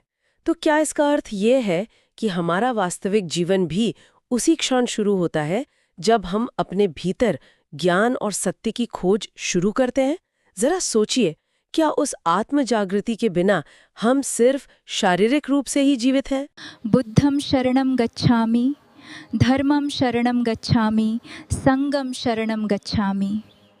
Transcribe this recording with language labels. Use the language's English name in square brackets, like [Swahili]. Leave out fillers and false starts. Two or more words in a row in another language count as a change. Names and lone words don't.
[Hindi] तो क्या इसका अर्थ ये है कि हमारा वास्तविक जीवन भी उसी क्षण शुरू होता है जब हम अपने भीतर ज्ञान और सत्य की खोज शुरू करते हैं? जरा सोचिए, क्या उस आत्म जागृति के बिना हम सिर्फ शारीरिक रूप से ही जीवित हैं? [Pali] बुद्धं शरणं गच्छामि, धर्मं शरणं गच्छामि, संघं शरणं गच्छामि।